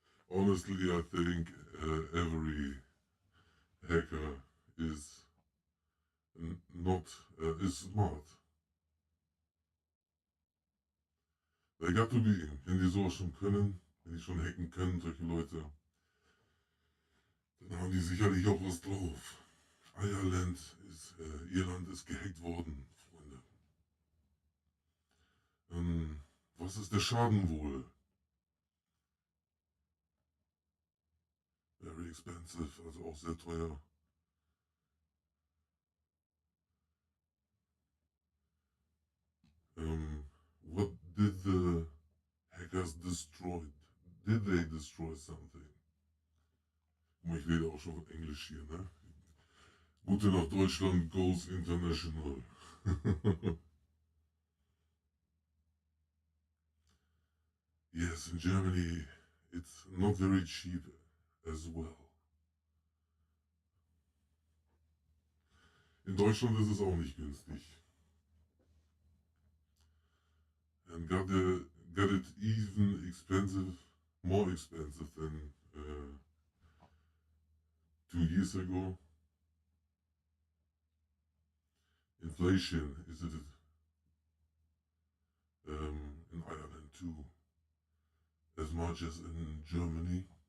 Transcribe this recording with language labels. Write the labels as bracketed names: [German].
[English] Honestly, I think every hacker is not is smart. They got to be. [German] Wenn die sowas schon können, wenn die schon hacken können, solche Leute, dann haben die sicherlich auch was drauf. Irland ist gehackt worden, Freunde. Was ist der Schaden wohl? [English] Very expensive, [German] also auch sehr teuer. [English] What did the hackers destroy? Did they destroy something? [German] Ich rede auch schon Englisch hier, ne? Gute Nacht Deutschland [English] goes international. Yes, in Germany it's not very cheap as well. [German] In Deutschland ist es auch nicht günstig. [English] And got it even expensive, more expensive than 2 years ago. Inflation, is it in Ireland too, as much as in Germany?